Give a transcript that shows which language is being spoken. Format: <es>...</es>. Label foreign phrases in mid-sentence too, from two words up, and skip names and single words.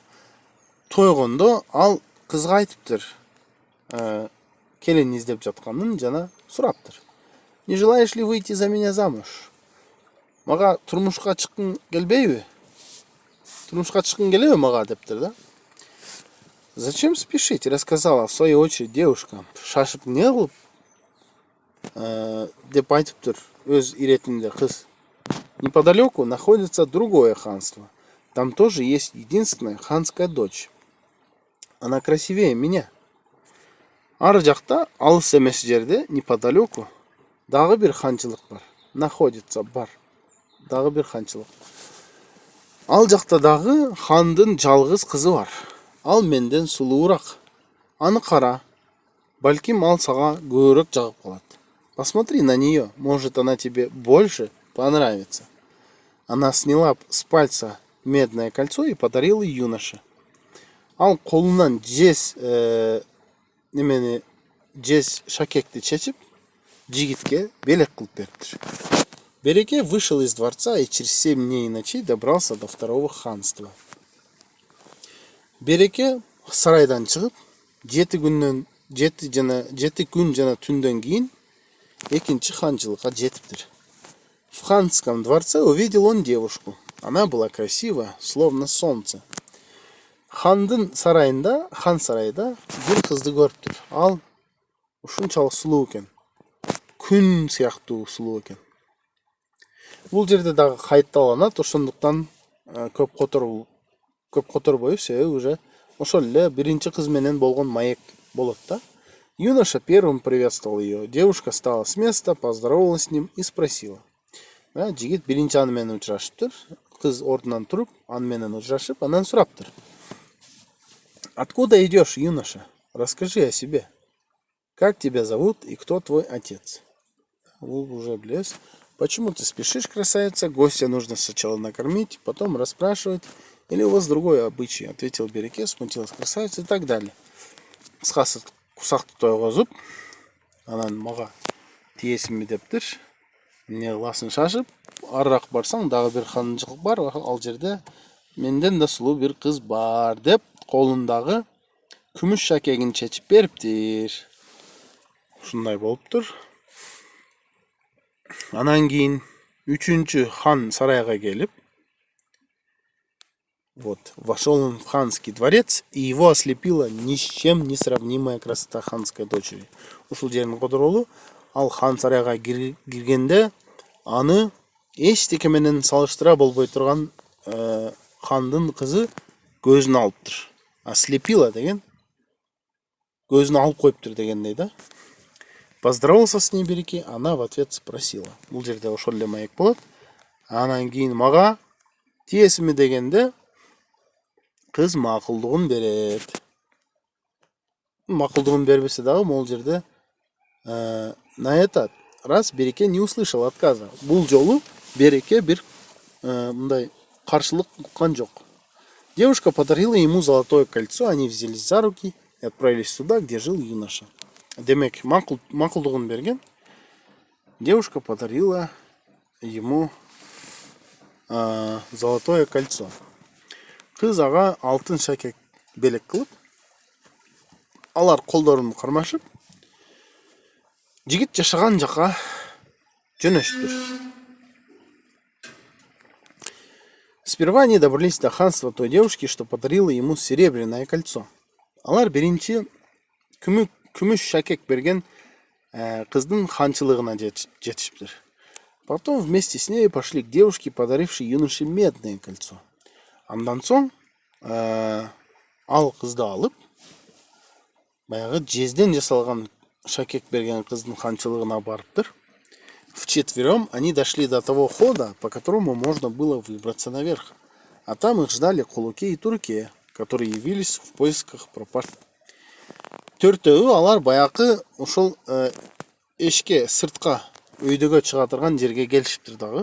<ky>Тойгондо ал кызга айтыптыр. Келин издеп жатканын жана сураптыр.</ky> <ru>Не желаешь ли выйти за меня замуж?</ru> <ky>Мага турмушка чыккың келбейби? Турмушка чыккың келеби мага дептир да.</ky> <ru>Зачем спешить? Рассказала в свою очередь девушка.</ru> <ky>Шашып не кылып деп айтыптыр өз иретинде кыз.</ky> <ru>Неподалеку находится другое ханство. Там тоже есть единственная ханская дочь. Она красивее меня.</ru> <ky>Ар жакта алыс эмес жерде неподалеку дагы бир ханчылык бар. Находится бар. Дагы бир ханчылык. Ал жакта дагы хандын жалгыз кызы бар. Ал менден сулуураак. Аны кара. Балким ал сага көбүрөөк жагып калат.</ky> <ru>Посмотри на нее, может она тебе больше понравится. Она сняла с пальца медное кольцо и подарила юноше.</ru> <ky>Ал колунан жез шакекти чечип, жигитке белек кылып бериптир.</ky> <ru>Береке вышел из дворца и через 7 дней и ночей добрался до второго ханства.</ru> <ky>Береке сарайдан чыгып, 7 күн жана түндөн кийин экинчи ханчылыкка жетиптир.</ky> <ru>В ханском дворце увидел он девушку. Она была красива, словно солнце.</ru> <ky>Хан сарайда бир кызды көрүптүр. Ал ушунчалык сулуу экен. Күн сыяктуу сулуу экен. Бул жерде дагы кайытталанат, ошондуктан көп которбойбуз, себеби уже ошол эле биринчи кыз менен болгон маек болот да.</ky> <ru>Юноша первым приветствовал ее. Девушка встала с места, поздоровалась с ним и спросила.</ru> <ky>Жигит биринчи аны менен учурашыптыр. Кыз ордунан туруп, аны менен учурашып, анан сураптыр.</ky> <ru>Откуда идешь, юноша? Расскажи о себе. Как тебя зовут и кто твой отец? Вы уже блес. Почему ты спешишь, красавица? Гостя нужно сначала накормить, потом расспрашивать. Или у вас другой обычай? Ответил Береке, смутилась красавица и так далее.</ru> <ky>Кыскасы кусакты тойгозуп, анан мага тиесимби дептир. Эмне кыласың шашып, арыраак барсаң дагы бир ханчылык бар, ал жерде менден да сулуу бир кыз бар деп колундагы күмүш шакегин чечип бериптир. Ушундай болуптур. Анан кийин 3-чү хан сарайга келип,</ky> <ru>вошел он в ханский дворец, и его ослепила ни с чем не сравнимая красота ханской дочери.</ru> <ky>Ушул жерин кодоролу, ал хан сарайга киргенде, аны эчтеке менен салыштыра болбой турган хандын кызы көзүн алыптыр. Ослепила деген, көзүн алып коюптур дегендей да.</ky> <ru>Поздоровался с ней Береке, она в ответ спросила.</ru> <ky>Бул жерде ошол эле маек болот. Анан кийин мага тиесиңби дегенде, кыз макулдугун берет. Макулдугун бербесе дагы могул жерде</ky> <ru>на этот раз Береке не услышал отказа.</ru> <ky>Бул жолу Береке бир мындай каршылык уккан жок.</ky> <ru>Девушка подарила ему золотое кольцо, они взялись за руки и отправились туда, где жил юноша.</ru> <ky>Демек, макулдугун берген.</ky> <ru>Девушка подарила ему золотое кольцо.</ru> <ky>Кыз ага алтын шакек белек кылып, алар колдорун кармашып, жигит жашаган жака жөнөштүр.</ky> <ru>Сперва они добрались до ханства той девушки, что подарила ему серебряное кольцо.</ru> <ky>Алар биринчи күмүш шакек берген кыздын ханчылыгына жетишиптир.</ky> <ru>Потом вместе с ней пошли к девушке, подарившей юноше медное кольцо.</ru> <ky>Андан соң ал кызды алып, баягы жезден жасалган шакек берген кыздын ханчылыгына барыптыр.</ky> <ru>Вчетвером они дошли до того хода, по которому можно было выбраться наверх. А там их ждали Кулуке и Турке, которые явились в поисках пропажи.</ru> <ky>Төртөөгү алар баягы ошол эшке сыртка өйдөгө чыга турган жерге келишиптир дагы.</ky>